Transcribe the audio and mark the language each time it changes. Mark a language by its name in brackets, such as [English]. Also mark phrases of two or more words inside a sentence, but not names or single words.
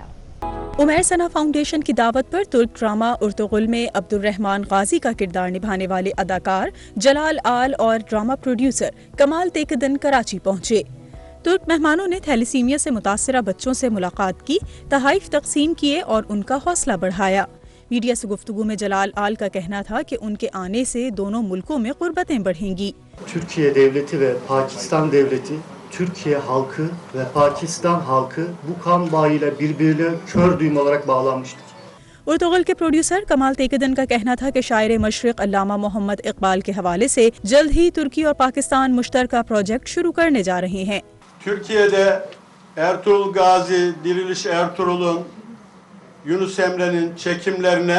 [Urdu] اُمیر ثنا فاؤنڈیشن کی دعوت پر ترک ڈرامہ ارطغرل میں عبدالرحمان غازی کا کردار نبھانے والے اداکار جلال آل اور ڈرامہ پروڈیوسر کمال تکدن کراچی پہنچے. ترک مہمانوں نے تھیلیسیمیا سے متاثرہ بچوں سے ملاقات کی، تحائف تقسیم کیے اور ان کا حوصلہ بڑھایا. میڈیا سے گفتگو میں جلال آل کا کہنا تھا کہ ان کے آنے سے دونوں ملکوں میں قربتیں بڑھیں گی. [Turkish] Türkiye devleti ve Pakistan devleti, Türkiye halkı ve Pakistan halkı bu kan bağıyla birbirine kör düğüm olarak bağlanmıştır. [Urdu] ارطغرل کے پروڈیوسر کمال تکدن کا کہنا تھا کہ شاعرِ مشرق علامہ محمد اقبال کے حوالے سے جلد ہی ترکی اور پاکستان مشترکہ پروجیکٹ شروع کرنے جا رہے ہیں. [Turkish] Türkiye'de Ertuğrul Gazi, Diriliş Ertuğrul'un, Yunus Emre'nin çekimlerine